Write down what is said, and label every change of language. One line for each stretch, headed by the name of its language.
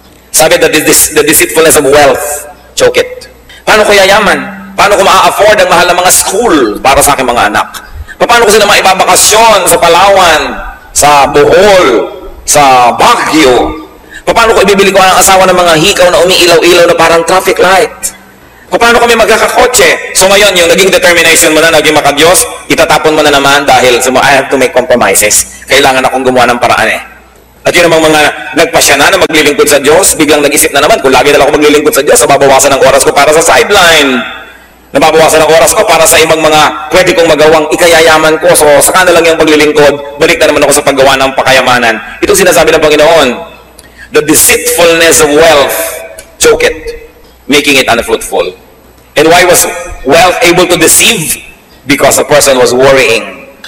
English: Sabi, the deceitfulness of wealth, choke it.
Filipino: Paano ko yayaman? Paano ko maa-afford ang mahal na mga school para sa aking mga anak? Paano ko sila maibabakasyon sa Palawan, sa Bohol, sa Baguio? Paano ko ibibili ko ang asawa ng mga hikaw na umiilaw-ilaw na parang traffic light? Paano kami magkakakotse? So ngayon, yung naging determination mo na, naging makadiyos, itatapon mo na naman dahil
English: I have to make compromises.
Filipino: Kailangan akong gumawa ng paraan eh. At yun namang mga nagpasya na maglilingkod sa Diyos, biglang nag-isip na naman, kung lagi na lang ako maglilingkod sa Diyos, nababawasan ng oras ko para sa sideline. Nababawasan ng oras ko para sa ibang mga pwede kong magawang ikayayaman ko. So saka na lang yung paglilingkod, balik na naman ako sa paggawa ng pakayamanan. Ito sinasabi ng Panginoon,
English: the deceitfulness of wealth, choke it, making it unfruitful. And why was wealth able to deceive? Because a person was worrying.